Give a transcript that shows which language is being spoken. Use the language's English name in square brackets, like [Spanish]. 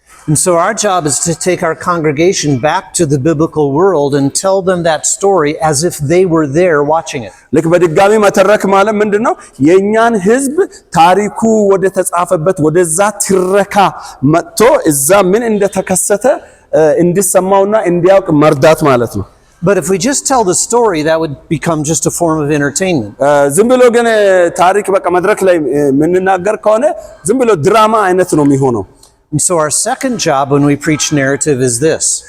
[English] And so our job is to take our congregation back to the biblical world and tell them that story as if they were there watching it. [Amharic] ልክ በድጋሚ መተረክ ማለት ምንድነው? የኛን ህዝብ ታሪኩ ወደ ተጻፈበት ወደዛ ትረካ መጥቶ እዛ ምን እንደተከሰተ እንዲሰማውና እንዲያውቅ መርዳት ማለት ነው። [English] But if we just tell the story, that would become just a form of entertainment. [Amharic] ዝም ብሎ ግን ታሪክ በቃ መድረክ ላይ ምንናገር ከሆነ ዝም ብሎ ድራማ አይነት ነው የሚሆነው። [English] And so our second job when we preach narrative is this.